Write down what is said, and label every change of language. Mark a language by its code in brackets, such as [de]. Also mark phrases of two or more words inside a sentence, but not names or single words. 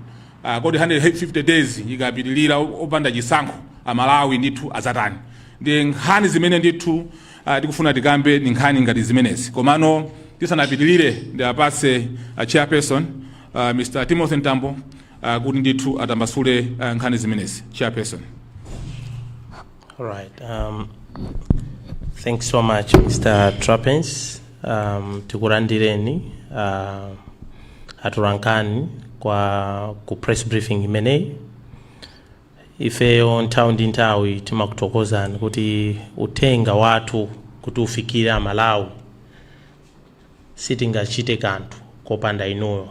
[ny] Kodi 150 days ikapitilira opanda chisankho Amalawi ndithu azatani. Ndiye nkhani zimene ndithu tikufuna tikambe ni nkhani ngati zimenezi. Komano tisanapitilire ndiapase chairperson Mr. Timothy Ntambo kuti ndithu atambasule nkhani zimenezi. Chairperson. [en] All right. Thanks so much, Mr. Trapens. [ny] Tikulandireni atulankani kwa ku [en] press briefing [ny] imeneyi. Ifeyo nthawi ndi nthawi timakutokozani kuti utenga watu kuti ufikire Amalawi sitingachite kanthu kopanda inuyo.